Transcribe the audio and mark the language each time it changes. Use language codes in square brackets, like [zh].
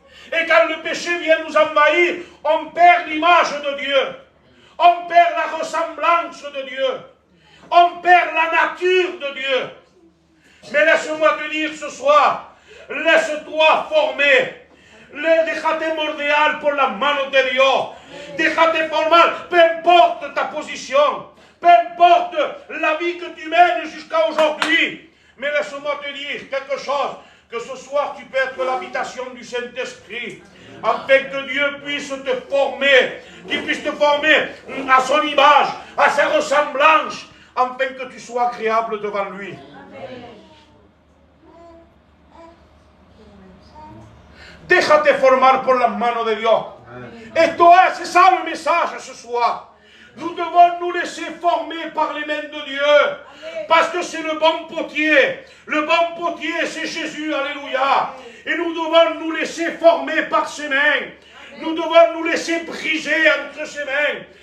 [fr] Et quand le péché vient nous envahir, on perd l'image de Dieu. On perd la ressemblance de Dieu. On perd la nature de Dieu. Mais laisse-moi te dire ce soir, laisse-toi former. [es] Déjate moldear por las manos de Dios. Déjate formar, [fr] peu importe ta position. Peu importe la vie que tu mènes jusqu'à aujourd'hui. Mais laisse-moi te dire quelque chose, que ce soir tu peux être l'habitation du Saint-Esprit. Afin que Dieu puisse te former, qu'il puisse te former à son image, à sa ressemblance, afin que tu sois agréable devant lui. [es] Déjate formar por las manos de Dios. Esto es, [fr] c'est ça le message ce soir. Nous devons nous laisser former par les mains de Dieu. Parce que c'est le bon potier. Le bon potier, c'est Jésus. Alléluia. Et nous devons nous laisser former par ses mains. Nous devons nous laisser briser entre ses mains.